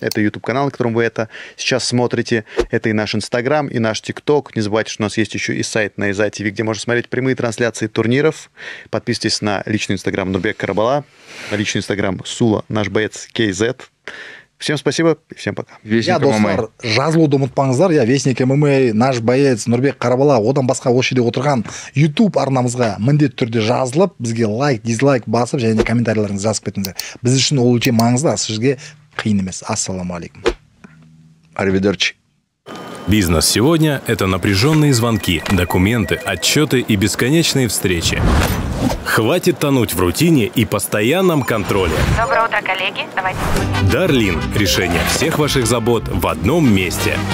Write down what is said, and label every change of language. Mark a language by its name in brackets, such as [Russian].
[Russian] Это YouTube-канал, на котором вы это сейчас смотрите. Это и наш Instagram, и наш TikTok. Не забывайте, что у нас есть еще и сайт Найза ТВ, где можно смотреть прямые трансляции турниров. Подписывайтесь на личный Instagram Нурбек Карабала, на личный Instagram Сула, наш боец KZ. Всем спасибо и всем пока. [Kazakh] Я достар жазылуды ұмытпаңыздар. Я Вестник ММА, [Russian] наш боец [Kazakh] Нурбек Карабала, одан басқа осы жерде отырған YouTube арнамызға міндетті түрде жазылып, бізге лайк, дизлайк басып, және комментарийлеріңізді жазып кетіңіздер. Біз үшін ол өте маңызды, сізге қиын емес. Ассаламу алейкум. [Italian] Аривидерчи. [Russian] Бизнес сегодня – это напряженные звонки, документы, отчеты и бесконечные встречи. Хватит тонуть в рутине и постоянном контроле. Доброе утро, коллеги. Давайте. Дарлин – решение всех ваших забот в одном месте.